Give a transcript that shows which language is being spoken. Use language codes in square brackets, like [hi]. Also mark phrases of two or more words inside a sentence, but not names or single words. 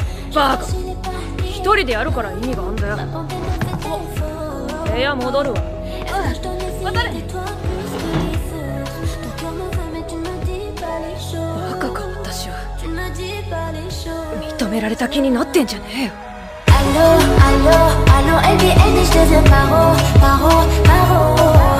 [ja] バカ、一人でやるから意味があんだよ。部屋戻るわ。またね。バカか私は。認められた気になってんじゃねえよ。 [fr] Allô, allô, allô, elle dit, je deviens paro, paro, paro.